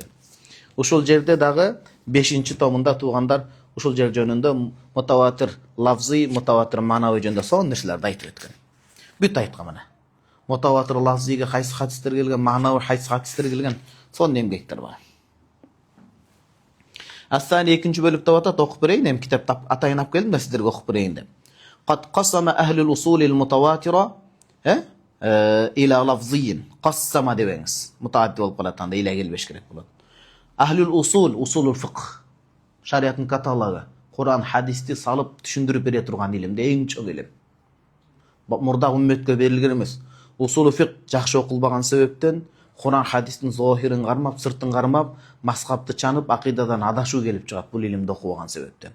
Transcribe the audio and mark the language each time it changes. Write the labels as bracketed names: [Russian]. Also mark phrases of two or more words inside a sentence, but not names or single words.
[Kyrgyz] Ушул жерде дагы 5-томунда туугандар ушул жер жөнүндө [Arabic] متواتر لفظي, متواتر معنوي [Kyrgyz] жөнүндө сонун нерселерди айтып өткөн. Бүт айткан мына. Мутаватир лафзийге кайсы хадистер келген, манави кайсы хадистер келген, сонун эмгектер бар. Астани 2-бөлүктө деп атат, окуп берейин, эми китапты атайын алып келдим да сиздерге окуп берейин деп. [Arabic] قد قسم أهل الأصول المتواترة إلى لفظي. [Kyrgyz] Qassama debеңиz. Mutaaddi болуп калат анда, ila келбеш керек болот. [Arabic] أهل الأصول، أصول الفقه. [Kyrgyz] Шариаттын каталогу, Куран, хадисти салып түшүндүрүп бере турган илимде эң чоң илим. Мурда умметке берилген эмес. [Arabic] أصول الفقه [Kyrgyz] жакшы окулбаган себептен Куран, хадистин зохирин кармап, сыртын кармап, мазхабты чанып, акыйдадан адашуу келип чыгат бул илимди окубаган себептен.